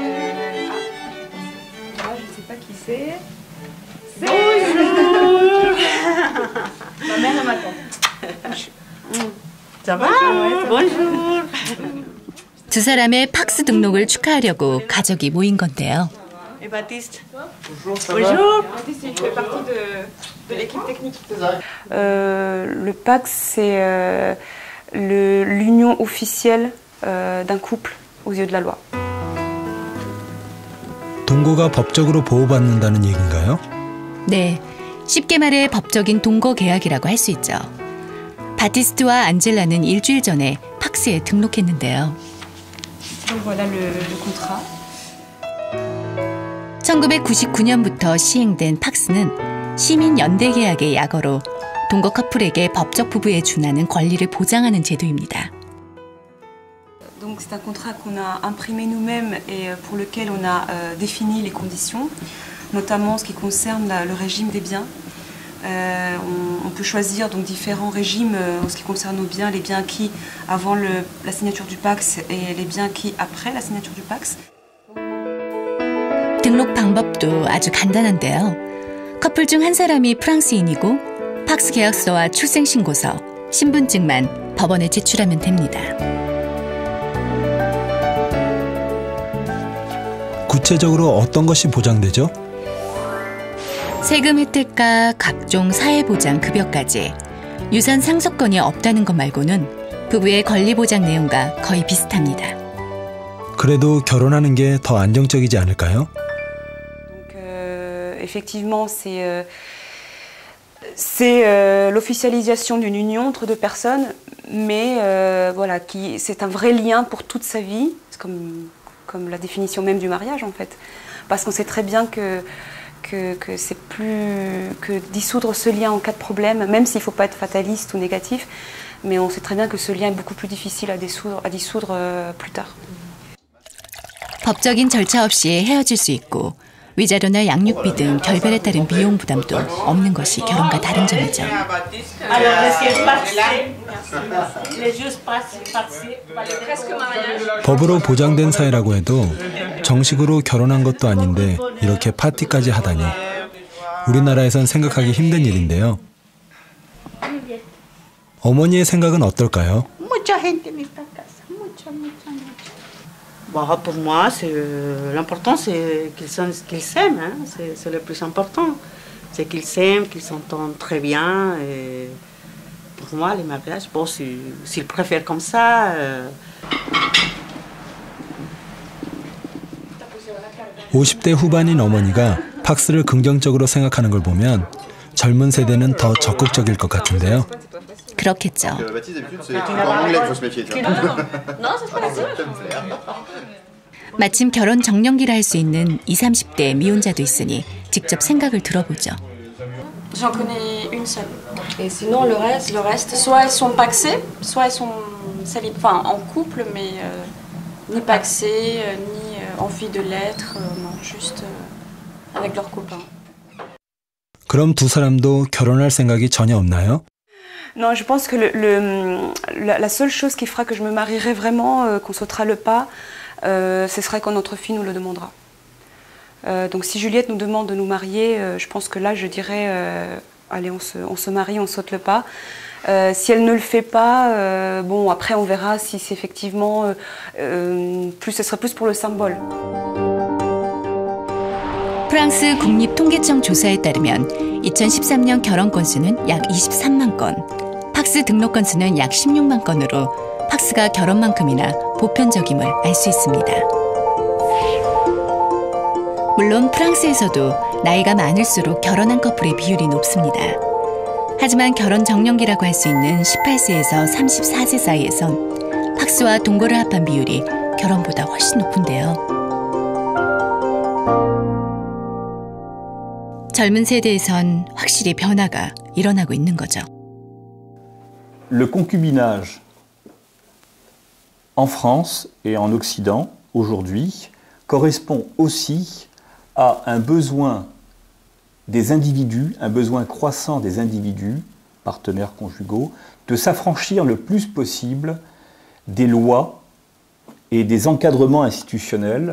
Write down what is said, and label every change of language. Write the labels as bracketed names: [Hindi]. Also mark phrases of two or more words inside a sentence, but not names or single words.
[Korean] 두 사람의 팍스 등록을 축하하려고 가족이 모인 건데요. [French] Baptiste. Bonjour. Baptiste, il fait partie de l'équipe technique. Le PAX, l'union officielle d'un couple aux yeux de la loi. [Korean] 동거가 법적으로 보호받는다는 얘기인가요? 네, 쉽게 말해 법적인 동거 계약이라고 할 수 있죠. 바티스트와 안젤라는 일주일 전에 팍스에 등록했는데요. [French] Donc voilà le contrat. [Korean] 1999년부터 시행된 팍스는 시민 연대 계약의 약어로 동거 커플에게 법적 부부에 준하는 권리를 보장하는 제도입니다. [French] Donc c'est un contrat qu'on a imprimé nous-mêmes et pour lequel on a défini les conditions, notamment ce qui concerne le régime des biens. On peut choisir donc différents régimes en ce qui concerne nos biens, les biens acquis avant la signature du PACS et les biens acquis après la signature du PACS. [Korean] 등록 방법도 아주 간단한데요. 커플 중 한 사람이 프랑스인이고 팍스 계약서와 출생신고서, 신분증만 법원에 제출하면 됩니다. 구체적으로 어떤 것이 보장되죠? 세금 혜택과 각종 사회보장 급여까지 유산 상속권이 없다는 것 말고는 부부의 권리 보장 내용과 거의 비슷합니다. 그래도 결혼하는 게 더 안정적이지 않을까요? [French] Effectivement, c'est l'officialisation d'une union entre deux personnes, mais voilà, c'est un vrai lien pour toute sa vie, comme la définition même du mariage en fait. Parce qu'on sait très bien que c'est plus que dissoudre ce lien en cas de problème, même s'il ne faut pas être fataliste ou négatif, mais on sait très bien que ce lien est beaucoup plus difficile à dissoudre plus tard. [Korean] 법적인 절차 없이 헤어질 수 있고 위자료나 양육비 등 결별에 따른 비용 부담도 없는 것이 결혼과 다른 점이죠. 법으로 보장된 사회라고 해도 정식으로 결혼한 것도 아닌데 이렇게 파티까지 하다니 우리나라에선 생각하기 힘든 일인데요. 어머니의 생각은 어떨까요? [French] Bah, pour moi, l'important c'est qu'ils s'aiment, hein. C'est le plus important. C'est qu'ils s'aiment, qu'ils s'entendent très bien. Et pour moi, les mariages, bon, s'ils préfèrent comme ça. [Korean] 50대 후반인 어머니가 팍스를 긍정적으로 생각하는 걸 보면 젊은 세대는 더 적극적일 것 같은데요. 그렇겠죠. 마침 결혼 정년기라 할 수 있는 20, 30대 미혼자도 있으니 직접 생각을 들어보죠. [French] J'en connais une seule. Et sinon, le reste, soit elles sont pacsées, soit elles sont en couple, mais ni pacsées, ni envie de l'être, non, juste avec leurs copains. [Korean] 그럼 두 사람도 결혼할 생각이 전혀 없나요? [French] Non, je pense que la seule chose qui fera que je me marierai vraiment, qu'on sautera le pas, ce serait quand notre fille nous le demandera. Donc si Juliette nous demande de nous marier, je pense que là je dirais, allez on se marie, on saute le pas. Si elle ne le fait pas, bon après on verra si c'est effectivement, ce serait plus pour le symbole. [Korean] 프랑스 국립통계청 조사에 따르면 2013년 결혼 건수는 약 23만 건, 팍스 등록 건수는 약 16만 건으로 팍스가 결혼만큼이나 보편적임을 알 수 있습니다. 물론 프랑스에서도 나이가 많을수록 결혼한 커플의 비율이 높습니다. 하지만 결혼 정년기라고 할 수 있는 18세에서 34세 사이에선 팍스와 동거를 합한 비율이 결혼보다 훨씬 높은데요. 젊은 세대에선 확실히 변화가 일어나고 있는 거죠. [French] Le concubinage en France et en Occident aujourd'hui correspond aussi à un besoin des individus, un besoin croissant des individus, partenaires conjugaux, de s'affranchir le plus possible des lois et des encadrements institutionnels.